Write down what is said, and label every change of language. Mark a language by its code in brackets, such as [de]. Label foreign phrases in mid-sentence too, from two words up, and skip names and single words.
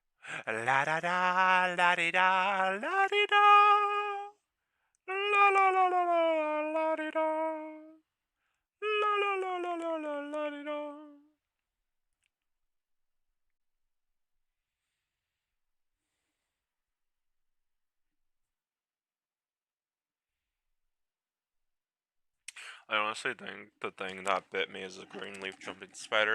[en] La da da, la di da, la di da. La la la la la, la di da. La la la la la la, la di da. I honestly think the thing that bit me is a green leaf jumping spider.